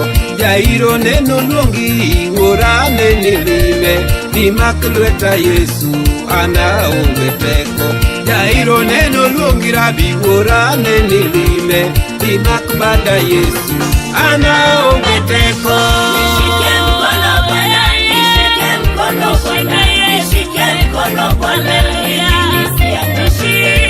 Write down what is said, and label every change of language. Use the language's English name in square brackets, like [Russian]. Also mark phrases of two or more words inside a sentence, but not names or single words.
[Luo (Kenya and Tanzania)] Jairo neno luongi, ora neni lime, bimak lweta Yesu, ana onge teko. Jairo neno luongi rabi, ora neni lime, bimak bada Yesu, ana onge teko. [Swahili] Nishike mkono Bwana, nishike mkono Bwana, nishike mkono Bwana, ili nisiangamie.